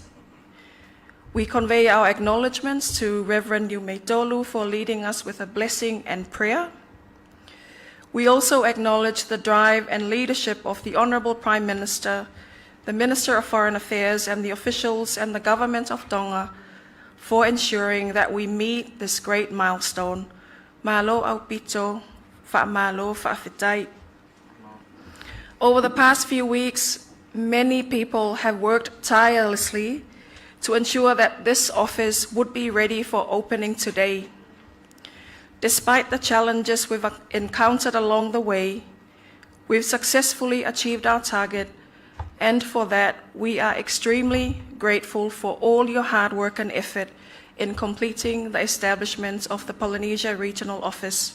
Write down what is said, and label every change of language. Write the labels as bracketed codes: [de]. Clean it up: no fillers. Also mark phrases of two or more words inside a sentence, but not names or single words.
[en] We convey our acknowledgements to Reverend Niume Dolu for leading us with a blessing and prayer. We also acknowledge the drive and leadership of the Honourable Prime Minister, the Minister of Foreign Affairs, and the officials and the Government of Tonga for ensuring that we meet this great milestone. [to] Malo au pito. [en] Over the past few weeks, many people have worked tirelessly to ensure that this office would be ready for opening today. Despite the challenges we've encountered along the way, we've successfully achieved our target, and for that, we are extremely grateful for all your hard work and effort in completing the establishment of the Polynesia Regional Office.